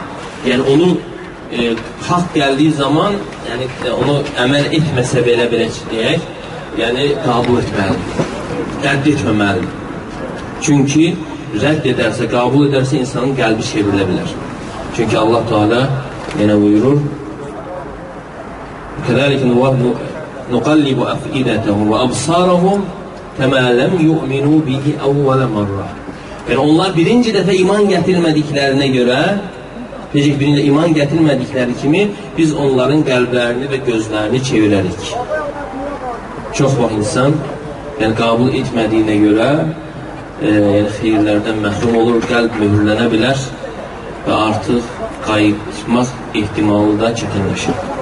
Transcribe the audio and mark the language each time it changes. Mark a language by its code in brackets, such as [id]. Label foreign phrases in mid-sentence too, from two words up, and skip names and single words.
[az] Yəni, onu haqq gəldiyi zaman, yəni onu əməl etməsə belə deyək, yəni qəbul etməlidir, rədd etməməlidir. Çünki rədd edərsə, qəbul edərsə insanın qəlbi çevrilə bilər. Çünki Allah Teala yenə buyurur, [ar] كَذَلِكَ نُقَلِّبُ أَفْئِدَتَهُمْ وَأَبْصَارَهُمْ كَمَا لَمْ يُؤْمِنُوا بِهِ أَوَّلَ مَرَّةٍ. [az] Yəni onlar birinci dəfə iman gətirmədiklərinə görə, birinci iman gətirmədikləri kimi biz onların qəlblərini və gözlərini çevirərik. Çox vaxt insan yəni qəbul etmədiyinə görə yəni xeyirlərdən məhrum olur, qəlb möhürlənə bilər və artıq qayıtmaq ehtimalı da çətinləşir.